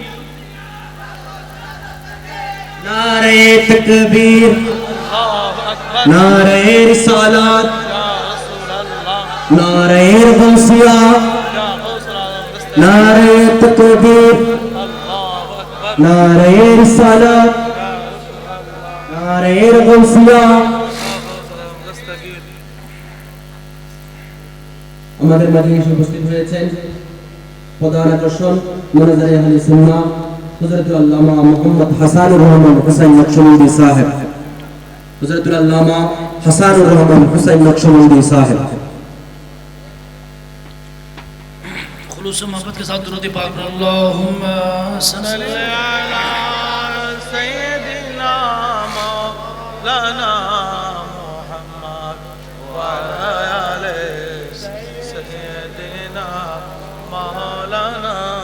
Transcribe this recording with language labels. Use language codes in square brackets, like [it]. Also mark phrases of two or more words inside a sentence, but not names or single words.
[ur] نعرہ تکبیر، نعرہ رسالات، نعرہ غوثیہ، نعرہ تکبیر، نعرہ رسالات، نعرہ غوثیہ. [bn] আমাদের মাঝে এসে উপস্থিত হয়েছেন প্রধান আকর্ষণ মোনাজারে আহলে সুন্নাহ হযরতুল আল্লামা মুহাম্মদ হাসানুর রহমান হুসাইন নকশবন্দি সাহেব. হযরতুল আল্লামা হাসানুর রহমান হুসাইন নকশবন্দি সাহেব. [ur] خلوص و محبت کے ساتھ درود پاک پڑھو. [ar] اللہم صلی علی سیدنا مولانا محمد وعلی سیدنا مولانا.